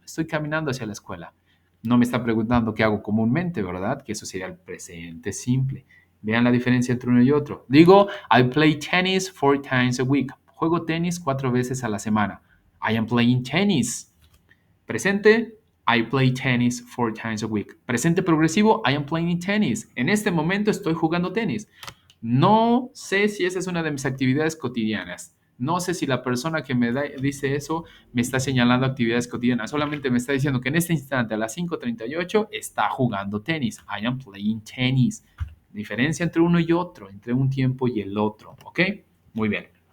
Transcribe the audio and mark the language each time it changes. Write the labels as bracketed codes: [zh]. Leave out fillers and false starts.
[es] Estoy caminando hacia la escuela. No me está preguntando qué hago comúnmente, ¿verdad? Que eso sería el presente simple. Vean la diferencia entre uno y otro. [en] Digo, I play tennis 4 times a week. [es] Juego tenis 4 veces a la semana. [en] I am playing tennis. Presente, I play tennis 4 times a week. [es] Presente progresivo, [en] I am playing tennis. [es] En este momento estoy jugando tenis. No sé si esa es una de mis actividades cotidianas. No sé si la persona que dice eso me está señalando actividades cotidianas. Solamente me está diciendo que en este instante, a las 5:38, está jugando tenis. [en] I am playing tennis. [es] Diferencia entre uno y otro, entre un tiempo y el otro. ¿Ok? Muy bien.